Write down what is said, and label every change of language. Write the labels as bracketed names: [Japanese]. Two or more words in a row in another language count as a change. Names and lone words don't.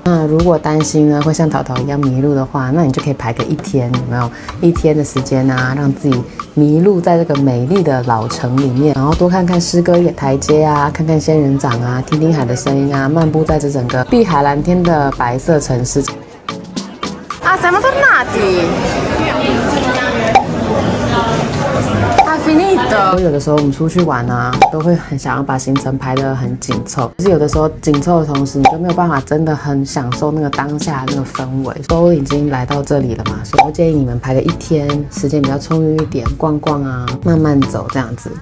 [Chinese] 那如果擔心呢會像淘淘一樣迷路的話，那你就可以排個一天。有沒有一天的時間啊，讓自己迷路在這個美麗的老城裡面，然後多看看詩歌台階啊，看看仙人掌啊，聽聽海的聲音啊，漫步在這整個碧海藍天的白色城市。 [Italian] Siamo tornati. Finito. [Chinese] 有的时候我們出去玩啊，都會很想要把行程排得很緊湊，可是有的時候緊湊的同時，你就沒有辦法真的很享受那個當下那個氛圍。都已經來到這裡了嘛，所以我建議你們排個一天，時間比較充裕一點，逛逛啊，慢慢走這樣子。